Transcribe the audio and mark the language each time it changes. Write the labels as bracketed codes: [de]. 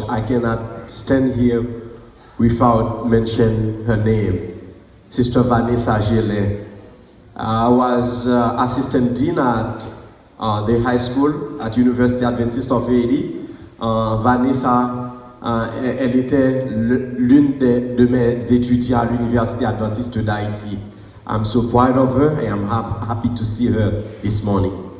[en] I cannot stand here without mentioning her name. Sister Vanessa Gillet. I was assistant dean at the high school at University Adventist of Haiti. Vanessa [fr] Elle était l'une de mes étudiants à l'Université Adventiste d'Haïti. [en] I'm so proud of her and I'm happy to see her this morning.